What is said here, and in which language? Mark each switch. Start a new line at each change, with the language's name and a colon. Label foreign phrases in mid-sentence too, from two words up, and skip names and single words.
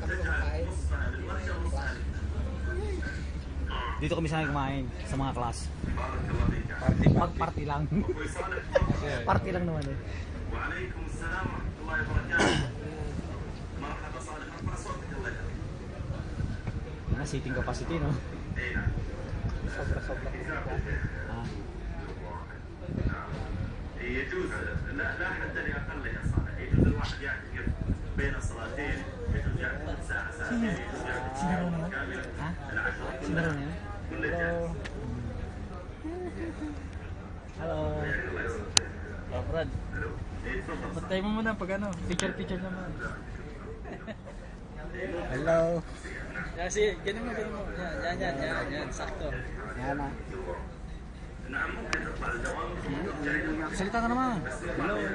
Filipino: Dito kami sanay kumain sa mga class. Party lang. Party lang naman eh.
English: Seating capacity no?
Filipino: Sobra-sobra.
Arabic: يجوز لا حد لأقل إصابة يجوز الواحد يعتكف بين الصلاتين يجوز يعتكف ساعة ساعتين يجوز يعتكف ساعة كاملة العشرة كل جهة.
English: Hello. Oh, Brad.
Filipino: Patay mo muna pag ano, picture naman. Hello. Kasi, ganun mo. Yan, sakto. Yan na. Salita ka naman. Hello.